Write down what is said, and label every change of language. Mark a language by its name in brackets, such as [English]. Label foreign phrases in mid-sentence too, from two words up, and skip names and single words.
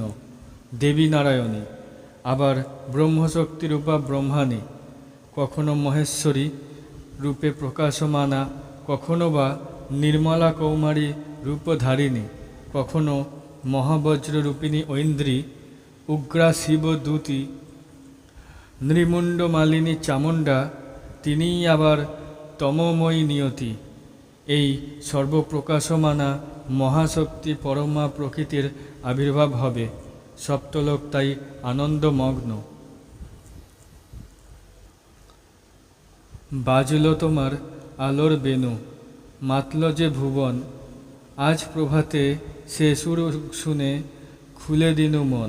[Bangla] দেবী নারায়ণী আবার ব্রহ্মশক্তিরূপা ব্রহ্মাণী, কখনো মহেশ্বরী রূপে প্রকাশমানা, কখনো বা নির্মলা কৌমারী রূপধারিণী, কখনো মহাবজ্ররূপিণী ঐন্দ্রী, উগ্রা শিবদূতী, নৃমুণ্ড মালিনী চামুণ্ডা, তিনি আবার তমোময়ী নিয়তি। এই সর্বপ্রকাশমানা মহাশক্তি পরমা প্রকৃতির আবির্ভাব হবে। সপ্তলোক তাই আনন্দমগ্ন। বাজল তোমার আলোর বেনু, মাতল যে ভুবন, আজ প্রভাতে সে সুর শুনে খুলে দিনু মন।